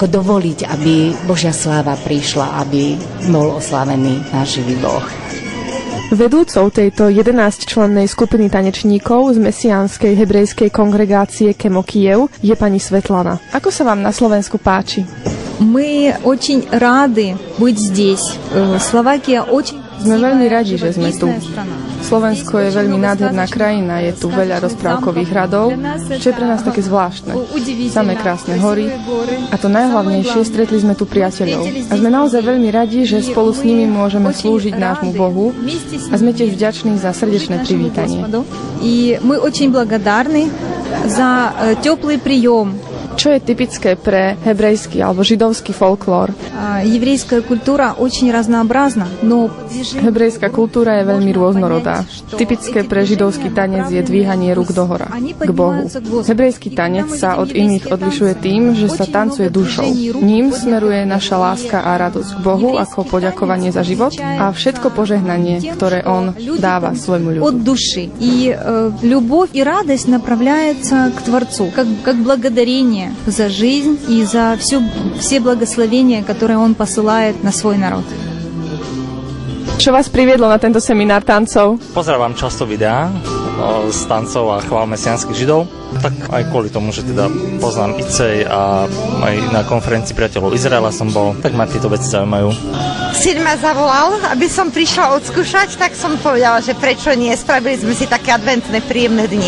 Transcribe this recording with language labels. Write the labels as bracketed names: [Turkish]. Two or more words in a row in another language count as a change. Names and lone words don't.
[Slovak] Dovoliť, aby Božia sláva prišla, aby bol oslávený náš živý Boh. Vedúcou tejto 11-člennej skupiny tanečníkov z mesiánskej hebrejskej kongregácie Kemo Kiev je pani Svetlana. Ako sa vám na Slovensku páči? [Russian] Мы очень рады быть здесь. Словакия очень... [Slovak] Sme veľmi radi, že sme tu. Slovensko je veľmi nádherná krajina, je tu veľa rozprávkových hradov, čo je pre nás také zvláštne. Samé krásne hory a to najhlavnejšie, stretli sme tu priateľov. A sme naozaj veľmi radi, že spolu s nimi môžeme slúžiť nášmu Bohu a sme tiež vďační za srdečné privítanie. [Russian] I my очень благодарны za теплый прием. [Slovak] Čo je typické pre hebrejský alebo židovský folklór? [Russian] Еврейская культура очень разнообразна, но... [Slovak] Hebrejská kultúra je veľmi rôznorodá. Typické pre židovský tanec je dvíhanie rúk dohora, k Bohu. Hebrejský tanec sa od iných odlišuje tým, že sa tancuje dušou. Ním smeruje naša láska a radosť k Bohu ako poďakovanie za život a všetko požehnanie, ktoré On dáva svojmu ľudu. Od duši. [Russian] И любовь и радость направляется к Творцу, как благодарение за жизнь и за все благословения, которые Он посылает на свой народ. [Slovak] Čo vás priviedlo na tento seminár tancov? Pozerám často videá z tancov a chvál mesiánskych židov, tak aj kvôli tomu, že teda poznám ICEJ a aj na konferencii priateľov Izraela som bol, tak ma tieto veci zaujímajú. Syn ma zavolal, aby som prišla odskúšať, tak som povedala, že prečo nie, spravili sme si také adventné, príjemné dni.